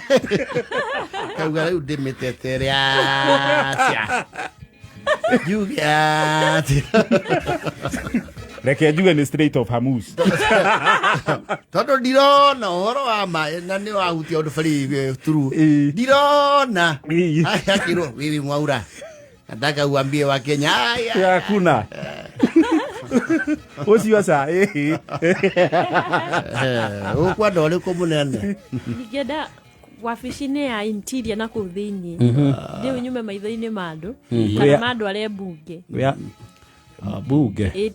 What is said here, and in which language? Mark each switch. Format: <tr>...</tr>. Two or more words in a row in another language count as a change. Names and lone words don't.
<ki>Kauga rĩu ndĩmĩtetere aca. Juga atĩ. Reke njuge nĩ Strait of Hormuz. Tondũ ndirona ũhoro wa maĩ na nĩ wahutia ũndũ bari turu. Ndirona. Akirwo wiwi Mwaura.</ki> <sw>Nataka uambie wa Kenya. Hakuna.</sw> <ki>Ucio ca ukwenda ũrĩkũ mũnene? Ningenda wabici-inĩ ya interior na kũu thĩinĩ. Ndiũ nyume maitho-inĩ ma andũ. Kana ma andũ arĩa mbunge. Bunge.</ki>